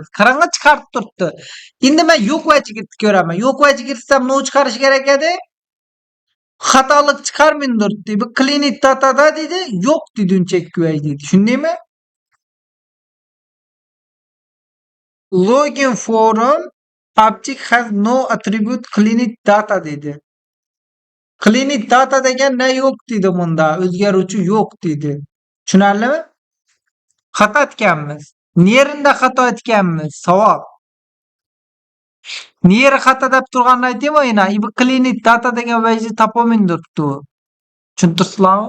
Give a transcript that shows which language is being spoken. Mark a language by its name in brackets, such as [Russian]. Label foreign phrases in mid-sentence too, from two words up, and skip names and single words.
[Uzbek] Qaranglar, chiqarib turibdi. Endi men yo'q vajiga ko'raman. Yo'q vajiga kirsam nima chiqarish kerak edi? Xatolik chiqarmin turibdi. Bu [English] clean data [Uzbek] dedi, yo'q dedi unchakki vaj dedi. Shundaymi? [English] Login forum object has no attribute clean data dedi. Clean data [Uzbek] degan ne yo'q dedi bunda. O'zgaruvchi yo'q dedi. Tushunarlimi? Xato etganmiz. Nerida xato etganmiz? Savol. Neri xato deb turganini aytaymi yana? Bu [English] clean data [Uzbek] degan vajni topolmay turibdi. Tushuntirsizlarmi?